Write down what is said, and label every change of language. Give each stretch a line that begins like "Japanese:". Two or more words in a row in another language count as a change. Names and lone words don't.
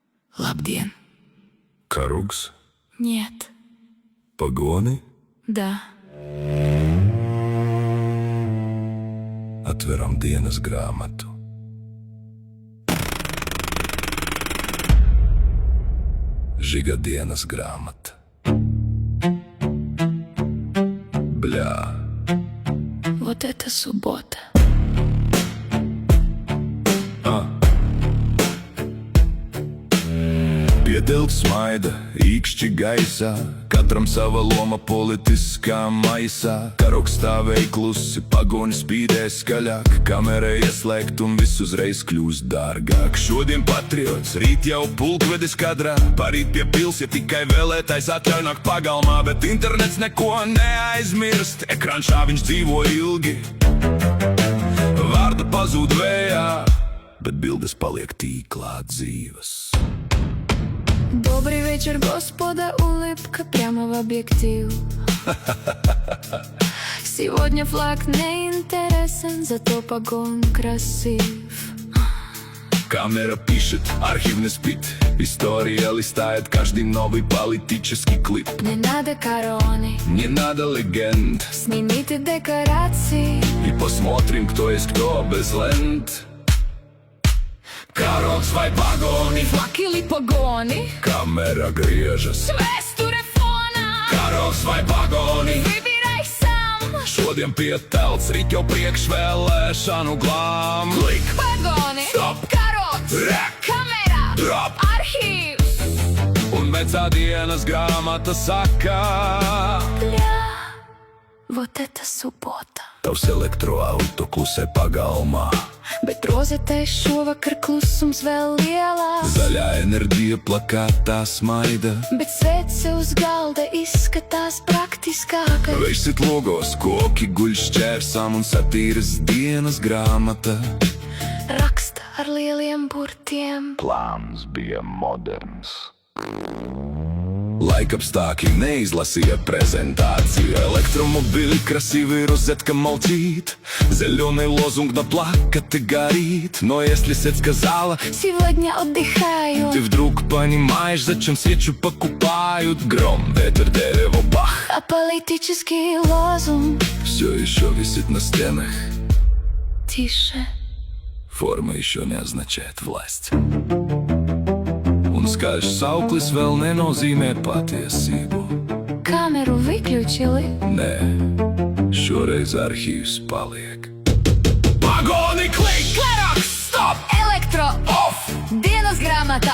Latvian: Labdien! Karugs?
Russian: Нет.
Latvian: Pagoni?
Russian: Да.
Latvian: Atveram dienas grāmatu. Žiga dienas grāmata. Bļā.
Russian: Вот это суббота.
Latvian: Pietilts smaida, īkšķi gaisā, katram sava loma politiskā maisā. Karogs stāvēja klusi, pagoni spīdēja skaļāk, kamera ieslēgt un viss uzreiz kļūst dārgāk. Šodien patriots, rīt jau pulkvedis kadrā, parīt pie pils, ja tikai vēlētais atļauj nākt pagalmā. Bet internets neko neaizmirst, ekranšā viņš dzīvo ilgi. Vārda pazūd vējā, bet bildes paliek tīklā dzīvas.
Russian: Добрый вечер, Господа, улыбка прямо в объектив. Сегодня флаг не интересен, зато погон красив. Камера пишет, архив не спит, история листает каждый новый политический клип. Не надо короны, Не надо легенд, снимите декорации. и посмотрим, кто есть кто без лент.
Latvian: Karogs vai pagoni,
Russian: Флаг или погони,
Latvian: kamera griežas. vēsture fonā. Karogs vai pagoni,
Russian: Выбирай сам.
Latvian: šodien pietelts, rīt jau priekšvēlēšanu glām. Klik, Pagoni, Stop. karots, Rek. kamera, Drop. arhīvs. Un vecā dienas grāmata saka: Bļā,
Russian: вот это суббота.
Latvian: Tavs elektroauto klusē pagalmā. Bet rozetē šovakar klusums vēl lielās. Zaļā enerģija plakātā smaida. Bet svece uz galda izskatās praktiskākai. Vējš sit logos, koki guļ šķērsām un satīras dienas grāmata. Raksta ar lieliem burtiem. Plāns bija moderns. Laikapstākļi neizlasīja prezentāciju.
Russian: Elektromobili красивый, розетка молчит. Зеленый лозунг на плакате горит. Но если сеть сказала: Сегодня отдыхаю. ты вдруг понимаешь, зачем свечу покупают. Гром, ветер, дерево, бах. А политический лозунг Все еще висит на стенах. тише. Форма еще не означает власть.
Latvian: Un skaļš sauklis vēl nenozīmē patiesību.
Russian: Камеру выключили.
Latvian: Nē, šoreiz arhīvs paliek. Pagoni, klik! Karogs, Stop! elektro, Off! dienas grāmata,